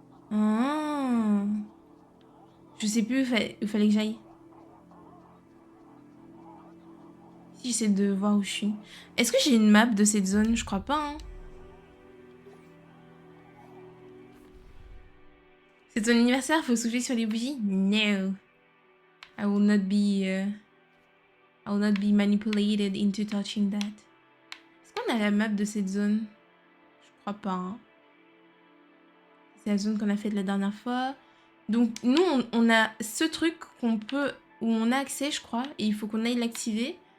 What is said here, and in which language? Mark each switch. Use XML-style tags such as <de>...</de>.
<fr>Ah. Je sais plus où fallait que j'aille. Si j'essaie de voir où je suis. Est-ce que j'ai une map de cette zone? Je crois pas, hein. C'est ton anniversaire, faut souffler sur les bougies?</fr> <en>No. I will not be manipulated into touching that.</en> <fr>Est-ce qu'on a la map de cette zone? Je crois pas, hein. C'est la zone qu'on a faite la dernière fois. Donc nous, on a ce truc où on a accès, je crois, et il faut qu'on aille l'activer.</fr>